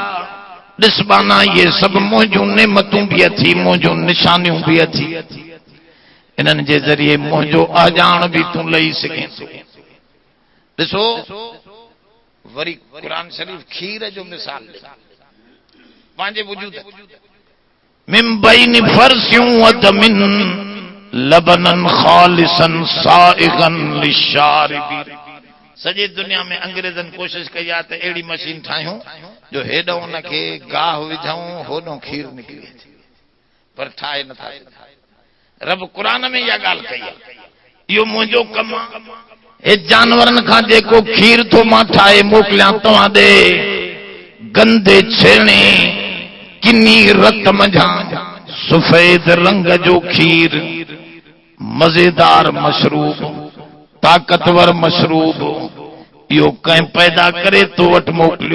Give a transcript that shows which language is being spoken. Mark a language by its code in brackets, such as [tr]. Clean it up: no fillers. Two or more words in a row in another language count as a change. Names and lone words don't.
[sd] ॾिस बाना ये सभु मुंहिंजूं नेमतूं बि अथी, मुंहिंजूं निशानियूं बि अथी, इन्हनि जे ज़रिए मुंहिंजो अजाण बि तूं लही सघे थो। ॾिसो वरी क़ुरान शरीफ़ खीर जो मिसाल पंहिंजे वजूद [ar] من بين فرث ودم لبنا خالصا سائغا للشاربين. [sd] सॼी दुनिया में अंग्रेज़नि कोशिश कई आहे त अहिड़ी मशीन ठाहियूं जो हेॾो उनखे गाह विझूं होॾो खीर निकिरे, पर ठाहे नथा। रब क़ुरान में इहा ॻाल्हि कई आहे, इहो मुंहिंजो कमु आहे। हे जानवरनि खां जेको खीर थो मां ठाहे मोकिलियां तव्हां ॾे, गंदे छेणे किनी रत मंझां सफ़ेद रंग जो खीर, मज़ेदार मशरूब, ताक़तवर मशरूब, इहो कंहिं पैदा करे तो वटि मोकिलियो।